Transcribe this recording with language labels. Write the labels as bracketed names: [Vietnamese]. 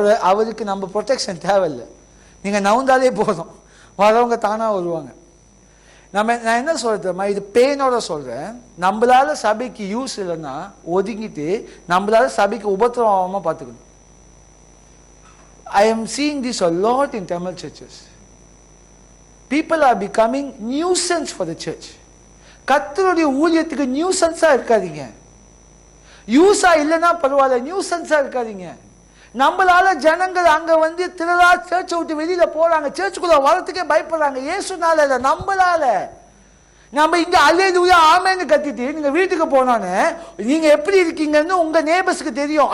[Tamil] அவருக்கு நம்ம ப்ரொடெக்ஷன் தேவையில்லை. நீங்க நவுந்தாலே போதும், வரவங்க தானா வருவாங்க. நான் என்ன சொல்றேன், இது பெயினோட சொல்றேன். நம்மளால சபைக்கு யூஸ் இல்லைன்னா ஒதுங்கிட்டு நம்மளால சபைக்கு உபத்திரவமா பார்த்துக்கணும். [English] I am seeing this a lot in Tamil churches. People are becoming nuisance for the church. [Tamil] கர்த்தருடைய ஊழியத்துக்கு நியூசன்ஸா இருக்காதீங்க. யூஸா இல்லைன்னா பரவாயில்ல, நியூசன்ஸா இருக்காதீங்க. நம்மளால ஜனங்கள் அங்க திரளா சர்ச்சை விட்டு வெளியில போறாங்க, சர்ச்சுக்குள்ள வரத்துக்கே பயப்படுறாங்க. இயேசுனால இல்ல, நம்மளால. நம்ம இங்க அல்லேலூயா ஆமென்னு கத்திட்டு நீங்க வீட்டுக்கு போனானே நீங்க எப்படி இருக்கீங்கன்னு உங்க நேபர்ஸ்க்கு தெரியும்.